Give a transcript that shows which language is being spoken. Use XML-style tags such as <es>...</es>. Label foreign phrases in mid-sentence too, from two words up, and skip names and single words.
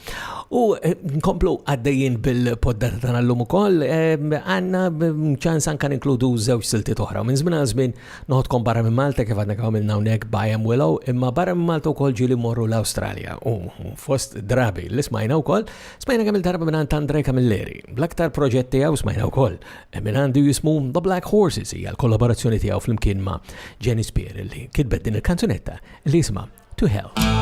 <mt>U nkomplu għaddejjin bil-poddata tagħna llum ukoll għandna ċans anke ninkludu żewġ siltiet oħra. Minn żmien għal żmien noħodkom barra minn Malta kif għadna għamilna hawnhekk b'.i.am.willow, imma barra minn Malta wkoll ġieli mmorru l-Awstralja. U fost drabi li smajna wkoll, smajna kemm il-darba minn Andre Camilleri. L-aktar proġett tiegħu smajna wkoll minn għandu jismu The Black Horses hija l-kollaborazzjoni tiegħu flimkien ma' Jenny Spear li kitbet din il-kanzunetta li jisma' To Hell.</mt>